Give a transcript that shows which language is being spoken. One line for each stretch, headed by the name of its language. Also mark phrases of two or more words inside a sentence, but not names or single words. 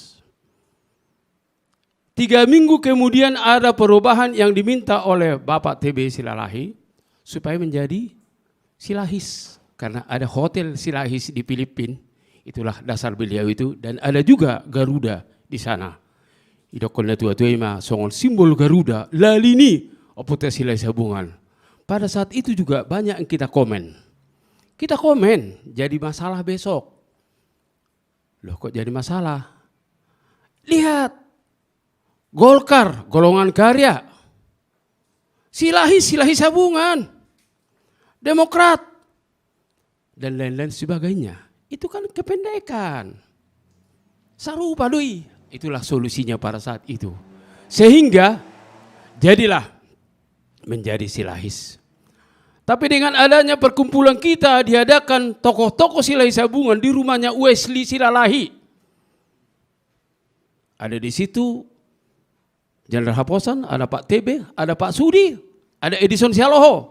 Indonesian: 3 minggu kemudian ada perubahan yang diminta oleh Bapak TB Silalahi supaya menjadi Silahis. Karena ada Hotel Silahis di Filipina, itulah dasar beliau itu. Dan ada juga Garuda di sana.
Batak Toba: Idokon na tua-tua ima songon simbol Garuda lalini opota Silai Sabungan.
Indonesian: Pada saat itu juga banyak yang kita komen. Kita komen jadi masalah besok. Loh kok jadi masalah? Lihat Golkar golongan karya, Silahis Sabungan, Demokrat dan lain-lain sebagainya. Itu kan kependekan.
Batak Toba: Sarupa doi.
Indonesian: Itulah solusinya pada saat itu. Sehingga jadilah menjadi Silahis. Tapi dengan adanya perkumpulan kita diadakan tokoh-tokoh Silahis Sabungan di rumahnya Wesley Silalahi. Ada di situ Jenderal Haposan, ada Pak TB, ada Pak Sudi, ada Edison Sialoho.